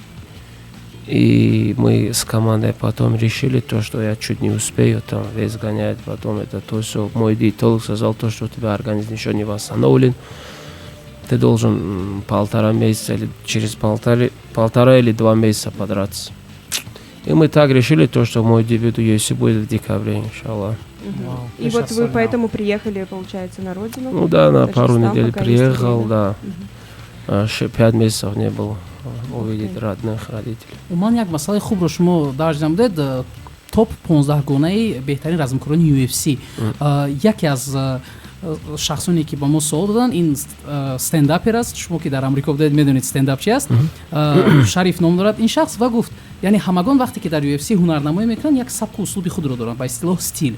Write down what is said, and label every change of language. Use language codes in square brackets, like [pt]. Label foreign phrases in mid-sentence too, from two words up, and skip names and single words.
[ru] И мы с командой потом решили то, что я чуть не успею там вес гонять, потом это то, что мой диетолог сказал то, что у тебя организм еще не восстановлен, ты должен 1,5 месяца или через 1,5 или 2 месяца подраться. И мы так решили то, что мой дебют в UFC будет в декабре, иншаллах. И вот вы поэтому приехали, получается, на родину? Ну да, на пару недель приехал, да. 5 месяцев не был увидеть родных родителей. [tg] уман як масъалаи хубро шумо дарҷ намудед, топ 15 гонаи беҳтарин размкорони UFC. Яке аз шахсоне ки ба мо суол додан ин стендапер аст. Шумо ки дар амрико будед медонед стендап чи аст. Шариф ном дорад ин шахс ва гуфт, яъне ҳамагон вақте ки дар UFC ҳунарнамоӣ мекунанд як сабқу услуби худро доранд, ба истилоҳ стил.